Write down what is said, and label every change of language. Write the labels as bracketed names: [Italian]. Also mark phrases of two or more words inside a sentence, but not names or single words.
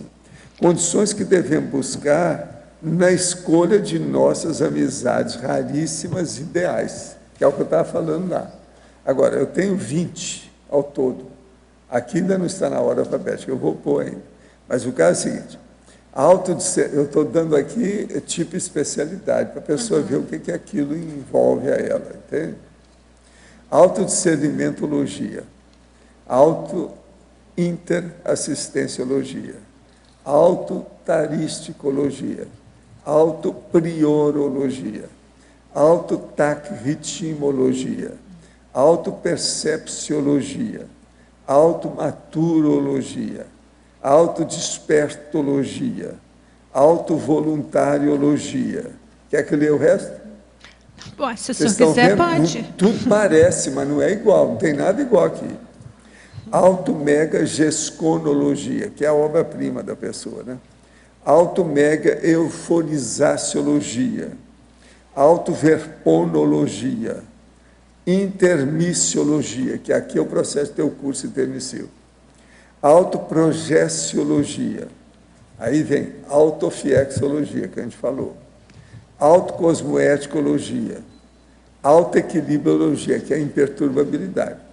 [Portuguese] Condições que devemos buscar na escolha de nossas amizades raríssimas ideais, que é o que eu estava falando lá. Agora, eu tenho 20 ao todo. Aqui ainda não está na ordem alfabética, eu vou pôr ainda. Mas o caso é o seguinte, eu estou dando aqui tipo especialidade, para a pessoa ver o que aquilo envolve a ela, entende? Autodiscernimentologia, auto-interassistenciologia, autotaristicologia, autopriorologia, autotacritmologia, autopercepciologia, automaturologia, autodespertologia, autovoluntariologia. Quer que leia o resto? Bom, se o senhor quiser, pode. Tudo parece, mas não é igual, não tem nada igual aqui. Automega-gesconologia, que é a obra-prima da pessoa, né? Automega-euforizaciologia, autoverponologia, intermissiologia, que aqui é o processo do teu curso intermissivo, autoprogestiologia, aí vem autofiexologia, que a gente falou, autocosmoeticologia, autoequilibriologia, que é a imperturbabilidade,